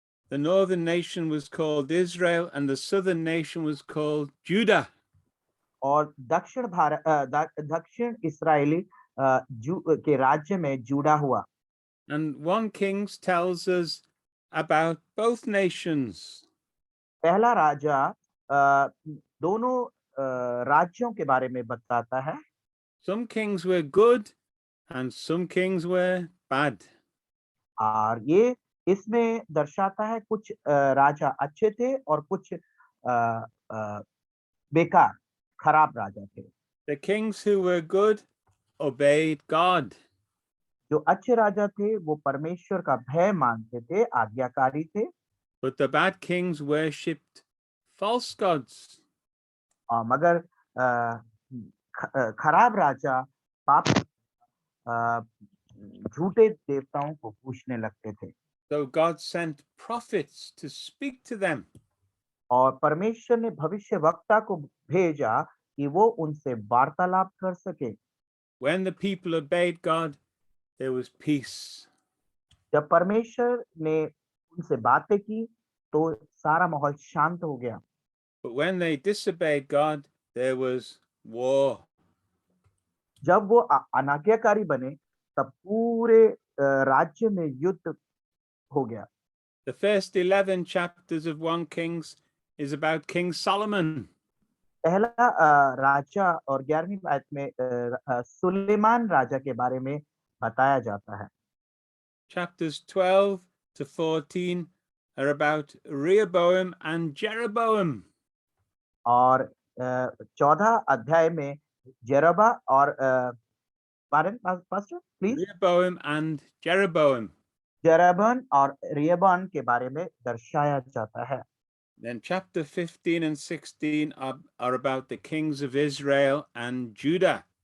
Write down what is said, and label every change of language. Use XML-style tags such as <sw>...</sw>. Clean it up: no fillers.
<en>The northern nation was called Israel, and the southern nation was called Judah.</en> <hi>और दक्षिण इस्राएली के राज्य में जूडा हुआ.</hi> <en>And 1 Kings tells us about both nations.</en> <hi>पहला राजा दोनों राज्यों के बारे में बताता है.</hi> <en>Some kings were good and some kings were bad.</en> <hi>और ये इसमें दर्शाता है कुछ राजा अच्छे थे और कुछ बेकार खराब राजा थे.</hi> <en>The kings who were good obeyed God.</en> <hi>जो अच्छे राजा थे वो परमेश्वर का भय मानते थे, आज्ञाकारी थे.</hi> <en>But the bad kings worshipped false gods.</en> <hi>मगर खराब राजा पाप झूठे देवताओं को पूजने लगते थे.</hi> <en>So God sent prophets to speak to them.</en> <hi>और परमेश्वर ने भविष्यवक्ता को भेजा कि वो उनसे वार्तालाप कर सके.</hi> <en>When the people obeyed God, there was peace.</en> <hi>जब परमेश्वर ने उनसे बातें की तो सारा माहौल शांत हो गया.</hi> <en>But when they disobeyed God, there was war.</en> <hi>जब वो अनाज्ञाकारी बने तब पूरे राज्य में युद्ध हो गया.</hi> <en>The first 11 chapters of 1 Kings is about King Solomon.</en> <hi>पहला राजा और 11वीं आयत में सुलेमान राजा के बारे में बताया जाता है.</hi> <en>Chapters 12 to 14 are about Rehoboam and Jeroboam.</en> <hi>और 14 अध्याय में जेरबा और pastor please.</hi> <en>Rehoboam and Jeroboam.</en> <hi>जेरबन और रियबन के बारे में दर्शाया जाता है.</hi> <en>Then chapter 15 and 16 are about the kings of Israel and Judah.</en>